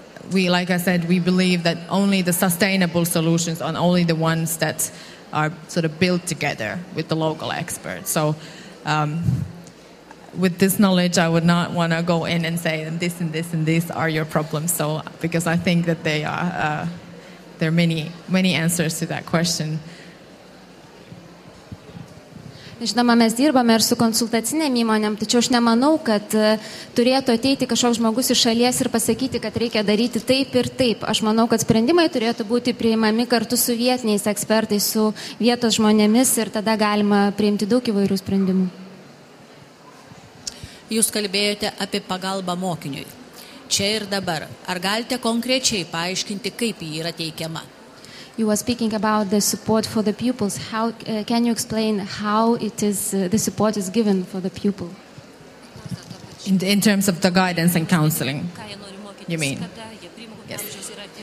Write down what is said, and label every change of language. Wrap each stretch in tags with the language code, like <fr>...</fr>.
<en>Like I said, we believe that only the sustainable solutions are only the ones that are sort of built together with the local experts. So with this knowledge, I would not want to go in and say this and this and this are your problems. So because I think that there are many answers to that question.</en> <lt>Žinoma, mes dirbame ir su konsultacinėm įmonėm, tačiau aš nemanau, kad turėtų ateiti kažkoks žmogus iš šalies ir pasakyti, kad reikia daryti taip ir taip. Aš manau, kad sprendimai turėtų būti priimami kartu su vietiniais ekspertais, su vietos žmonėmis ir tada galima priimti daug įvairių sprendimų. Jūs kalbėjote apie pagalbą mokiniui. Čia ir dabar. Ar galite konkrečiai paaiškinti, kaip ji yra teikiama?</lt> <en>You were speaking about the support for the pupils. How can you explain how it is the support is given for the pupil? In terms of the guidance and counseling, you mean? Yes.</en>